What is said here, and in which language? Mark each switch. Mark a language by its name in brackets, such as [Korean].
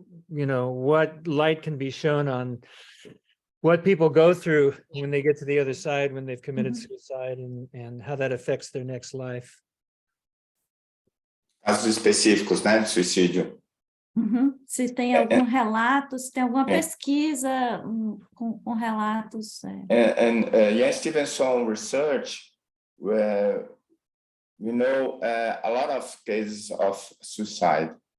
[English] You know, what light can be shown on what people go through when they get to the other side, when they've committed suicide, and how that affects their next life. [Portuguese] Casos específicos, né, de suicídio. Se tem algum relato, se tem alguma pesquisa com relatos. [English] And Jan Stevenson research, where we know a lot of cases of suicide.